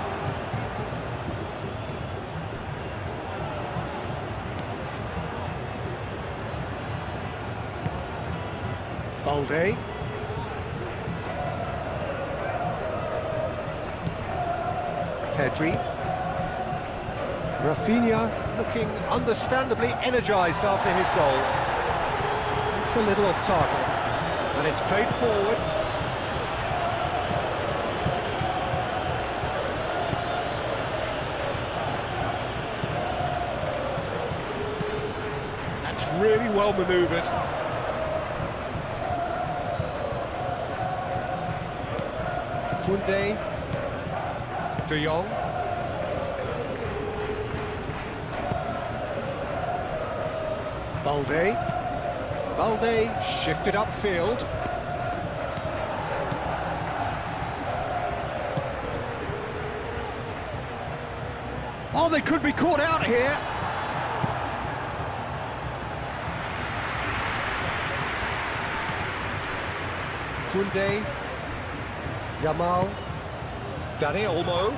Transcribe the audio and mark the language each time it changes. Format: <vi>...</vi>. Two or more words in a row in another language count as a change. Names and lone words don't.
<en>Balde. Pedri. Rafinha looking understandably energised after his goal. It's a little off target. And it's played forward. Really well manoeuvred. Koundé, De Jong. Balde. Balde shifted upfield. Oh, they could be caught out here. Koundé, Yamal, Dani Olmo.</en>